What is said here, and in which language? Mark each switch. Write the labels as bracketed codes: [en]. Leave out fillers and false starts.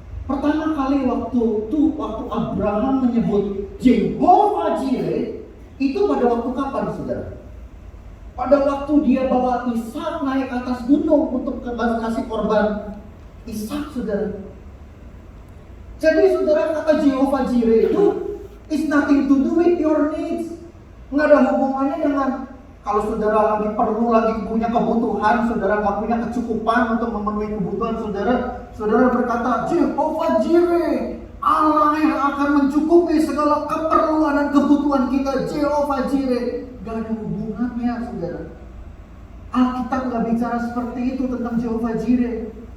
[id] Pertama kali waktu Abraham menyebut Jehovah Jireh itu pada waktu kapan, saudara? Pada waktu dia bawa Ishak naik atas gunung untuk kasih korban Ishak, saudara. Jadi saudara, kata [en] Jehovah Jireh itu it's nothing to do with your needs. [id] Nggak ada hubungannya dengan kalau saudara lagi perlu, lagi punya kebutuhan, saudara nggak punya kecukupan untuk memenuhi kebutuhan saudara. Saudara berkata, Jehovah Jireh, Allah yang akan mencukupi segala keperluan dan kebutuhan kita. Jehovah Jireh, nggak ada hubungannya, saudara. Alkitab nggak bicara seperti itu tentang Jehovah Jireh.